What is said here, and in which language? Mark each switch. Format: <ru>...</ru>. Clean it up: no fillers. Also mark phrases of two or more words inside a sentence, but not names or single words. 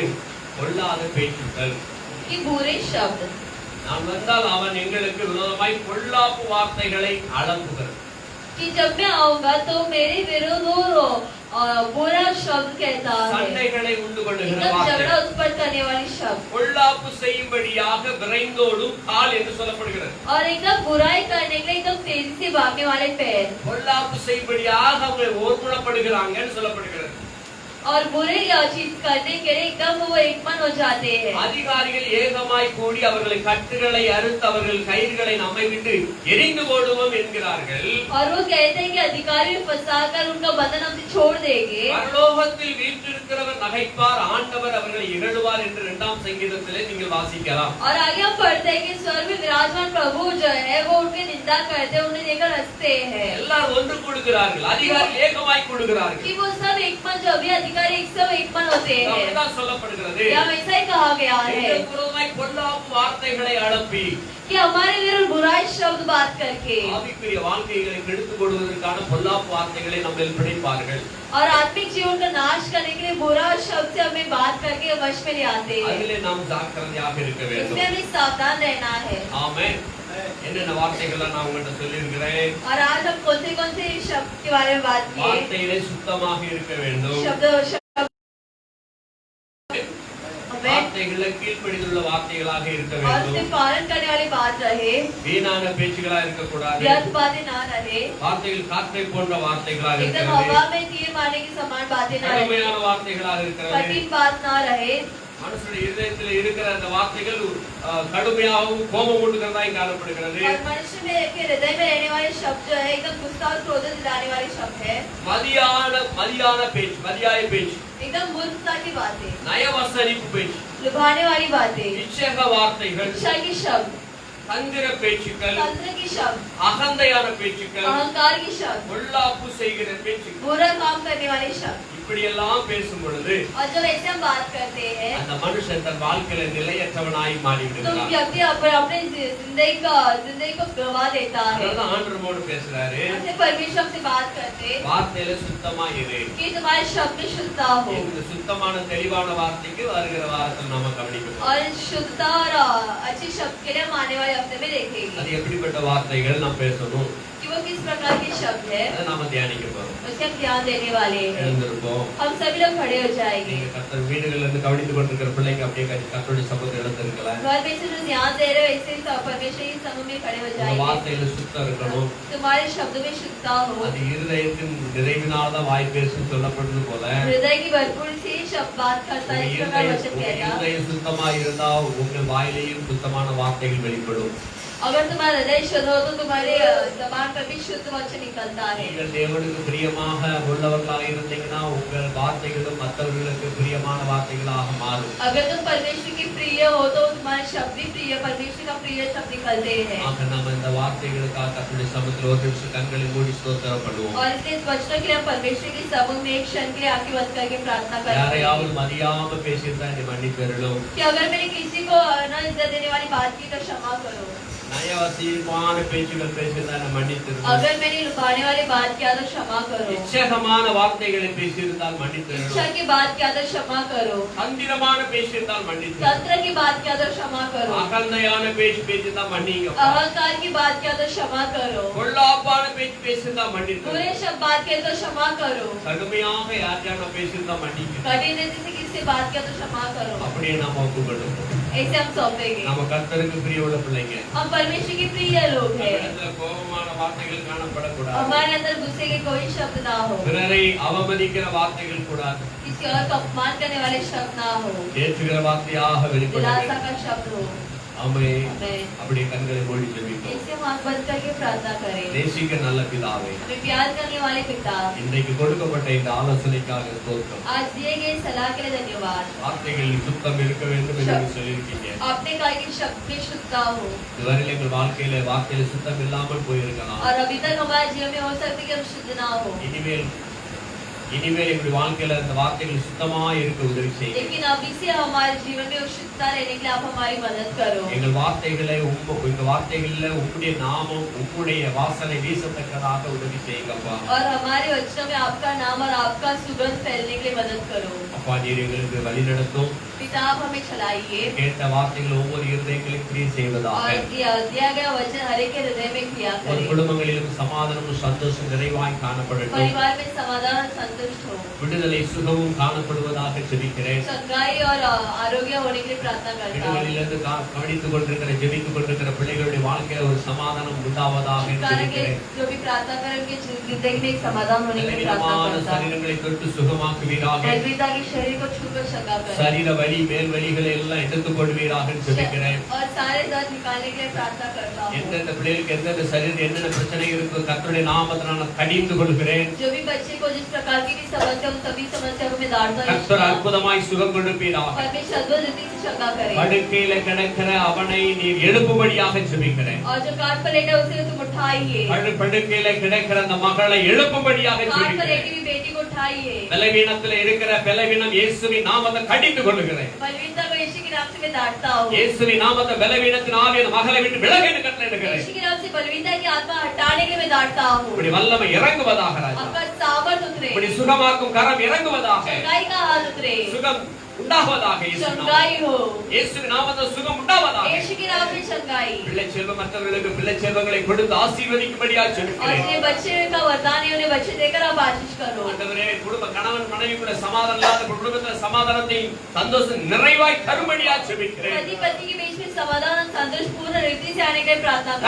<ta>கொள்ளாத பேச்சுக்கள். நான் வந்தால் அவன் எங்களுக்கு விரோதமாய் பொல்லாப்பு வார்த்தைகளை அளப்புகிறான்.</ta> <hi>कि जब मैं आऊंगा तो मेरे विरुद्ध बुरा शब्द कहता है,</hi> <ta>சண்டைகளை உண்டு பண்ணுகிற</ta> <hi>एकदम</hi> <ta>வார்த்தை,</ta> <hi>झगड़ा उत्पन्न करने वाली शब्द,</hi> <ta>பொல்லாப்பு செய்யும்படியாக விரைந்தோடும் கால் என்று சொல்லப்படுகிறது.</ta> <hi>और एकदम बुराई करने के लिए एकदम तेजी से भागने वाले पैर,</hi> <ta>பொல்லாப்பு செய்யும்படியாக அவங்க ஓர்முனப்படுகிறாங்கன்னு சொல்லப்படுகிறது.</ta> <hi>और बुरे चीज करने के लिए एकदम वो एकमन हो जाते हैं.</hi> <ta>அதிகாரிகள் ஏகமாய் கூடி அவர்களை கட்டுகளை அறுத்து அவர்கள் கயிறுகளை நம்மை விட்டு எரிந்து போடுவோம் என்கிறார்கள்.</ta> <hi>और वो कहते हैं कि अधिकारी फंसाकर उनका बंधन हमसे छोड़ देंगे.</hi> <ta>பரலோகத்தில் வீற்றிருக்கிறவர் நகைப்பார், ஆண்டவர் அவர்களை இகழுவார் என்று 2ஆம் சங்கீதத்திலே நீங்கள் வாசிக்கலாம்.</ta> <hi>और आगे हम पढ़ते हैं कि स्वर्ग में विराजमान प्रभु जो है वो उनकी निंदा करते हैं, उन्हें लेकर हंसते हैं.</hi> <ta>எல்லாரும் ஒன்று கூடுகிறார்கள், அதிகாரிகள் ஏகமாய் கூடுகிறார்கள்.</ta> <hi>कि वो सब एकमन, जो भी अधिकारी एक सब एकमन होते हैं.</hi> <ta>அப்படிதான் சொல்லப்படுகிறது.</ta> <hi>यहाँ वैसा ही कहा गया है</hi> <ta>எங்களுக்கு விரோதமாய் பொல்லாப்பு வார்த்தைகளை அளப்பி</ta> <hi>कि हमारे विरुद्ध बुराई शब्द बात करके</hi> <ta>ஆவிக்குரிய வாழ்க்கைகளை கெடுத்துக் கொள்வதற்கான பொல்லாப்பு வார்த்தைகளை நம்மில் பிடிப்பார்கள்.</ta> <hi>और आत्मिक जीवन का नाश करने के लिए बुरा शब्द से हमें बात करके वश में ले आते हैं.</hi> <ta>அதிலே நாம் ஜாக்கிரதையாக இருக்க வேண்டும். इसमें हमें सावधान रहना है. ஆமென். என்னென்ன வார்த்தைகளை நான் உங்கள்கிட்ட சொல்லியிருக்கிறேன்.</ta> <hi>और आज हम कौन से शब्द के बारे में बात किए.</hi> <ta>வார்த்தையிலே சுத்தமாக இருக்க வேண்டும். வார்த்தைகளை கீழ்ப்படிந்துள்ள வார்த்தைகளாக இருக்க</ta> <hi>और</hi> <ta>வேண்டும்.</ta> <hi>उससे पालन करने वाली बात रहे,</hi> <ta>வீணான பேச்சுகளா இருக்கக்கூடாது.</ta> <hi>व्यर्थ बातें ना रहे,</hi> <ta>வார்த்தைகள் காற்றை போன்ற வார்த்தைகளாக</ta> <hi>एकदम</hi> <ta>இருக்கிறது.</ta> <hi>हवा में तीर मारने की समान बातें ना रहे,</hi> <ta>கடுமையான வார்த்தைகளாக இருக்கிறது.</ta> <hi>कठिन बात ना रहे.</hi> <ta>மனுஷனுடைய இதயத்தில் இருக்கிற அந்த வார்த்தைகள் கடுமையாகவும் கோபம் ஊட்டுகிறதா காணப்படுகிறது.</ta> <hi>और मनुष्य में के हृदय में रहने वाले शब्द जो है एकदम गुस्सा और क्रोध दिलाने वाले शब्द है.</hi> <ta>மதியான பேச்சு, மதியாய பேச்சு,</ta> <hi>एकदम मूर्खता की बातें,</hi> <ta>நயவசனிப்பு பேச்சு,</ta> <hi>लुभाने वाली बातें,</hi> <ta>இச்சக வார்த்தைகள்,</ta> <hi>इच्छा की शब्द,</hi> <ta>தந்திர பேச்சுக்கள்,</ta> <hi>तंत्र की शब्द,</hi> <ta>அகந்தையான பேச்சுக்கள்,</ta> <hi>अहंकार की शब्द,</hi> <ta>பொல்லாப்பு செய்கிற பேச்சுக்கள்,</ta> <hi>बुरा काम करने वाले शब्द.</hi> <ta>இப்படி எல்லாம் பேசும் பொழுது</ta> <hi>और जब ऐसे हम बात करते हैं</hi> <ta>அந்த மனுஷன் தன் வாழ்க்கையில நிலையற்றவனாய்</ta> <hi>तो</hi> <ta>மாறிவிடுகிறான்.</ta> <hi>व्यक्ति अपने जिंदगी को गवा देता है.</hi> <ta>அதான் ஆண்டவரோடு பேசுறாரு.</ta> <hi>हमसे परमेश्वर से बात करते</hi> <ta>வார்த்தையில சுத்தமா இரு.</ta> <hi>कि तुम्हारे शब्द में शुद्धता हो.</hi> <ta>இந்த சுத்தமான தெளிவான வார்த்தைக்கு வருகிற வாரத்தில் நாம கவனிக்கணும்.</ta> <hi>और शुद्धता और अच्छे शब्द के लिए हम आने वाले हफ्ते में देखेंगे</hi> <ta>அது எப்படிப்பட்ட வார்த்தைகள் நாம் பேசணும்,</ta> <hi>कि वो किस प्रकार के शब्द है,</hi> <ta>அதை நாம தியானிக்க போறோம்.</ta> <hi>उसके हम ध्यान देने वाले हैं.</hi> <ta>எழுந்திருப்போம்.</ta> <hi>हम सभी लोग खड़े हो जाएंगे.</hi> <ta>நீங்க கர்த்தர் வீடுகள்ல இருந்து கவனித்துக் கொண்டிருக்கிற பிள்ளைங்க அப்படியே கர்த்தருடைய சமூகத்தில் எழுந்திருக்கலாம்.</ta> <hi>घर में से जो ध्यान दे रहे हो ऐसे ही परमेश्वर के समूह में खड़े हो</hi> <ta>உங்க</ta> <hi>जाएंगे.</hi> <ta>வார்த்தையில சுத்தம் இருக்கணும்.</ta> <hi>तुम्हारे शब्द में शुद्धता हो.</hi> <ta>அது இருதயத்தின் நிறைவினால்தான் வாய் பேசும் சொல்லப்படுறது போல</ta> <hi>हृदय की भरपूर से शब्द बात करता है, इस प्रकार वचन कहता.</hi> <ta>இருதயம் சுத்தமா இருந்தா உங்க வாயிலையும் சுத்தமான வார்த்தைகள் வெளிப்படும்.</ta> <hi>अगर तुम्हारा हृदय शुद्ध हो तो तुम्हारे जबान पर भी शुद्ध वचन निकलता है.</hi> <ta>நீங்கள் தேவனுக்கு பிரியமாக உள்ளவர்களாக இருந்தீங்கன்னா உங்கள் வார்த்தைகளும் மற்றவர்களுக்கு பிரியமான வார்த்தைகளாக மாறும்.</ta> <hi>अगर तुम परमेश्वर की प्रिय हो तो तुम्हारे शब्द भी प्रिय, परमेश्वर का प्रिय शब्द निकलते हैं.</hi> <ta>ஆக நம்ம இந்த வார்த்தைகளுக்காக கர்த்தருடைய சமூகத்தில் ஒரு நிமிஷம் கண்களை மூடி ஸ்தோத்திரம் பண்ணுவோம்.</ta> <hi>और इसलिए इस वचनों के लिए हम परमेश्वर के समूह में एक क्षण के लिए आंखें बंद करके प्रार्थना करते</hi> <ta>யாரையாவது</ta> <hi>हैं</hi> <ta>மதியாம பேசியிருந்தா என்னை மன்னித்தருளும்.</ta> <hi>कि अगर मैंने किसी को न इज्जत देने वाली बात की तो क्षमा करो.</hi> <ta>நயவசீமான பேச்சுகள் பேசியிருந்தா என்னை மன்னித்தருளும்.</ta> <hi>अगर मैंने लुभाने वाली बात किया तो क्षमा करो.</hi> <ta>இச்சகமான வார்த்தைகளை பேசியிருந்தால் மன்னித்தருளும்.</ta> <hi>इच्छा की बात किया तो क्षमा करो.</hi> <ta>தந்திரமான பேசியிருந்தால் மன்னித்தருளும்.</ta> <hi>तंत्र की बात किया तो क्षमा करो.</hi> <ta>அகந்தையான பேச்சு பேசியிருந்தா மன்னிங்க.</ta> <hi>अहंकार की बात किया तो क्षमा करो.</hi> <ta>பொல்லாப்பான பேச்சு பேசியிருந்தா மன்னித்தருளும்.</ta> <hi>बुरे शब्द बात किया तो क्षमा करो.</hi> <ta>கடுமையாக யாரையான பேசியிருந்தா மன்னிங்க.</ta> <hi>कठिन रीति से किससे बात किया तो क्षमा करो.</hi> <ta>அப்படியே நாம ஒப்புக்கொள்ளும்.</ta> <hi>ऐसे हम सौंपेंगे.</hi> <ta>நம்ம கர்த்தருக்கு பிரியமுள்ள பிள்ளைங்க.</ta> <hi>हम परमेश्वर के प्रिय लोग हैं.</hi> <ta>நம்மிடத்துல கோபமான வார்த்தைகள் காணப்படக்கூடாது.</ta> <hi>हमारे अंदर गुस्से के कोई शब्द ना हो.</hi> <ta>பிறரை அவமதிக்கிற வார்த்தைகள் கூடாது.</ta> <hi>किसी और का अपमान करने वाले शब्द ना हो.</hi> <ta>ஏற்றுகிற வார்த்தையாக வெளிப்படும்.</ta> <hi>दिलासा का शब्द हो.</hi> <ta>ஆமென்.</ta> <hi>आमेन।</hi> <ta>அப்படியே கண்களை மூடி ஜெபிப்போம்.</ta> <hi>ऐसे हम आंख बंद करके प्रार्थना करें।</hi> <ta>நேசிக்க நல்ல பிதாவே,</ta> <hi>हमें प्यार करने वाले पिता,</hi> <ta>இன்றைக்கு கொடுக்கப்பட்ட இந்த ஆலோசனைக்காக ஸ்தோத்திரம்.</ta> <hi>आज दिए गए सलाह के लिए धन्यवाद।</hi> <ta>வார்த்தைகளில் சுத்தம் இருக்க வேண்டும் என்று நீங்க சொல்லியிருக்கீங்க.</ta> <hi>आपने कहा कि शब्द में शुद्धता हो,</hi> <ta>இதுவரையில் எங்கள் வாழ்க்கையில வார்த்தையில சுத்தம் இல்லாமல் போயிருக்கலாம்.</ta> <hi>और अभी तक हमारे जीवन में हो सकता है कि हम शुद्ध ना हो,</hi> <ta>இனிமேல் எங்களுடைய வாழ்க்கையில அந்த வார்த்தைகள் சுத்தமா இருக்க உதவி செய்யுங்க.</ta> <hi>लेकिन अभी से हमारे जीवन में वो शुद्धता रहने के लिए आप हमारी मदद करो।</hi> <ta>எங்கள் வார்த்தைகளை எங்க வார்த்தைகள்ல உம்முடைய நாமம் உம்முடைய வாசனை வீசத்தக்கதாக உதவி செய்யுங்கப்பா.</ta> <hi>और हमारे वचनों में आपका नाम और आपका सुगंध फैलने के लिए मदद करो।</hi> <ta>அப்பா நீர் எங்களுக்கு வழி நடத்தும்.</ta> <hi>पिता आप हमें चलाइए,</hi> <ta>கேட்ட வார்த்தைகள் ஒவ்வொரு இருதயங்களிலும் கிரியை செய்வதாக.</ta> <hi>और दिया गया वचन हर एक के हृदय में क्रिया</hi> <ta>ஒரு</ta> <hi>करे।</hi> <ta>குடும்பங்களிலும் சமாதானமும் சந்தோஷம் நிறைவாய் காணப்படட்டும்.</ta> <hi>परिवार में समाधान संतुष्ट हो,</hi> <ta>விடுதலை சுகமும் காணப்படுவதாக ஜெபிக்கிறேன்.</ta> <hi>चंगाई और आरोग्य होने के लिए प्रार्थना करता हूँ।</hi> <ta>வீடுகளிலிருந்து கவனித்துக் கொண்டிருக்கிற ஜெபித்துக் கொண்டிருக்கிற பிள்ளைகளுடைய வாழ்க்கையில ஒரு சமாதானம் உண்டாவதாக</ta> <hi>छुटकारे के</hi> <ta>ஜெபிக்கிறேன்.</ta> <hi>जो भी प्रार्थना करें उनके जिंदगी में एक समाधान होने के लिए प्रार्थना</hi> <ta>பலவீனமான</ta> <hi>करता हूँ।</hi> <ta>சரீரங்களை தொட்டு சுகமாக்குவீராக.</ta> <hi>बलवीरता के शरीर को छूकर चंगा करें,</hi> <ta>சரீர வலி மேல் வலிகளை எல்லாம் எடுத்துக் கொள்வீராக ஜெபிக்கிறேன்.</ta> <hi>और सारे दर्द निकालने के लिए प्रार्थना करता हूँ।</hi> <ta>எந்தெந்த பிள்ளைகளுக்கு எந்தெந்த சரீரம் என்னென்ன பிரச்சனை இருக்கோ கர்த்தருடைய நாமத்தினால் நான் கடிந்து கொள்கிறேன்.</ta> <hi>जो भी बच्चे को जिस प्रकार की भी समस्या उन सभी समस्या को मैं डालता</hi> <ta>கர்த்தர்</ta> <hi>हूँ।</hi> <ta>அற்புதமாய் சுகம் கொடுப்பீராக.</ta> <hi>परमेश्वर अद्भुत रीति से चंगा करे,</hi> <ta>படுக்கையில கிடக்கிற அவனை நீர் எழுப்பும்படியாக ஜெபிக்கிறேன்.</ta> <hi>और जो काट पर लेटा है, उसे तुम उठाइए।</hi> <ta>படுக்கையில கிடக்கிற அந்த மகளை எழுப்பும்படியாக</ta> <hi>काट पर</hi> <ta>ஜெபிக்கிறேன்.</ta> <hi>लेटी हुई बेटी को उठाइए।</hi> <ta>பலவீனத்துல இருக்கிற பலவீனம் இயேசுவின் நாமத்தை கடிந்து கொள்கிறேன்.</ta> <hi>बलवीरता को यीशु के नाम से मैं डांटता हूँ।</hi> <ta>இயேசுவின் நாமத்தை பலவீனத்தின் ஆவியை அந்த மகளை விட்டு விலக என்று கட்டளையிடுகிறேன்.</ta> <hi>यीशु के नाम से बलवीरता की आत्मा हटाने के लिए मैं डांटता हूँ।</hi> <ta>இப்படி வல்லமை இறங்குவதாக ராஜா.</ta> <hi>आपका सामर्थ उतरे,</hi> <ta>இப்படி சுகமாக்கும் கரம் இறங்குவதாக.</ta> <hi>चंगाई का हाथ उतरे,</hi> <ta>சுகம் உண்டாவதாக.</ta> <hi>चंगाई हो,</hi> <ta>இயேசுவின் நாமத்தில் சுகம் உண்டாவதாக.</ta> <hi>यीशु के नाम से चंगाई।</hi> <ta>பிள்ளை செல்வம் மற்றவர்களுக்கு பிள்ளை செல்வங்களை கொடுத்து ஆசீர்வதிக்கும்படியாக</ta> <hi>और</hi> <ta>ஜெபிக்கிறேன்.</ta> <hi>जिन्हें बच्चे का वरदान है उन्हें बच्चे देकर आप आशीष करो।</hi> <ta>ஆண்டவரே குடும்ப கணவன் மனைவிக்குள்ள சமாதானம் இல்லாத குடும்பத்துல சமாதானத்தை சந்தோஷம் நிறைவாய் தரும்படியாக ஜெபிக்கிறேன்.</ta> <hi>पति पत्नी के बीच में समाधान और संतोष पूर्ण रीति से आने के लिए प्रार्थना करता</hi>